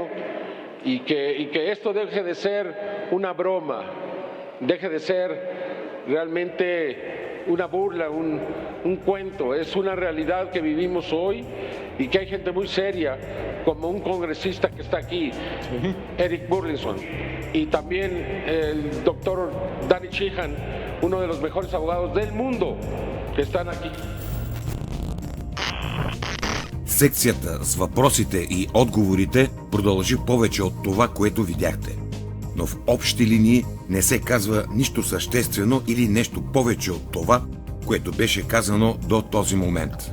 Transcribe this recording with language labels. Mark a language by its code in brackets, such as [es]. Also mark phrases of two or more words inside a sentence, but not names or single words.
[es] y que esto deje de ser una broma, deje de ser realmente una burla, un cuento, es una realidad que vivimos hoy y que hay gente muy seria, como un congresista que está aquí, Eric Burlison, y también el doctor Danny Sheehan, uno de los mejores abogados del mundo, que están aquí. [bg] Секцията с въпросите и отговорите продължи повече от това, което видяхте. Но в общи линии не се казва нищо съществено или нещо повече от това, което беше казано до този момент.